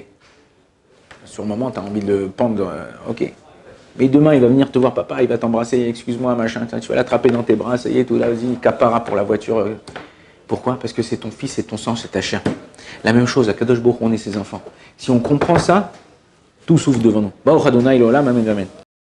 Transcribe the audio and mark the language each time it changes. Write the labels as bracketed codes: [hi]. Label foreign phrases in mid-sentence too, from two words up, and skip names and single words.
[fr] Sur le moment, tu as envie de le pendre, ok. Mais demain, il va venir te voir, papa, il va t'embrasser, excuse-moi, machin, tu vas l'attraper dans tes bras, ça y est, tout là, vas-y, capara pour la voiture. Pourquoi? Parce que c'est ton fils, c'est ton sang, c'est ta chair. La même chose, à [he] קדוש ברוך הוא, [fr] on est ses enfants. Si on comprend ça, tout s'ouvre devant nous. [he] ברוך אדוני לעולם, אמן, אמן.